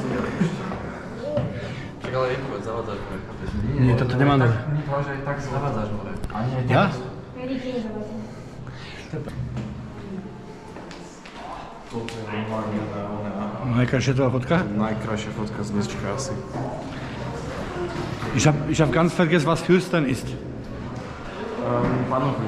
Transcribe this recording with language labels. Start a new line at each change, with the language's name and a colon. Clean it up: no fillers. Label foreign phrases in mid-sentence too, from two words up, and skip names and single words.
Slovak: Však ale je povedz, zavádzaš hore. Nie, toto nemá dobre. My to aj tak zavádzaš hore. A nie, Ja? Toto je normálne Najkrajšia tvoja fotka? najkrajšia fotka z dneška asi.
German: Ich hab ganz vergessen, was Fürstern ist.
Slovak: Panovník.